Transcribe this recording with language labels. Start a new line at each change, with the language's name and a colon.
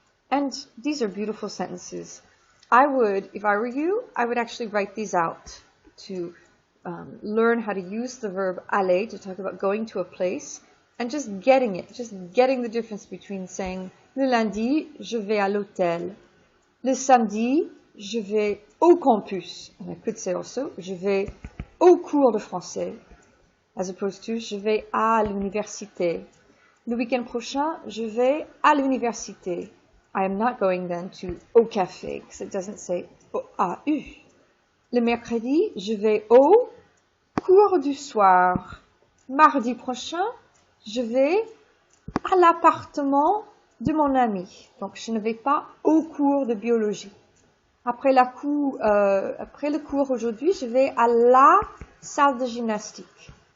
English: And these are beautiful sentences. I would, if I were you, I would actually write these out to learn how to use the verb aller to talk about going to a place and just getting it, just getting the difference between saying
French: le lundi, je vais à l'hôtel. Le samedi, je vais au campus.
English: And I could say also,
French: je vais au cours de français,
English: as opposed to
French: je vais à l'université. Le week-end prochain, je vais à l'université.
English: I am not going then to au café, because it doesn't say AU.
French: Le mercredi, je vais au cours du soir. Mardi prochain, je vais à l'appartement de mon ami. Donc, je ne vais pas au cours de biologie. Après le cours aujourd'hui, je vais à la salle de gymnastique.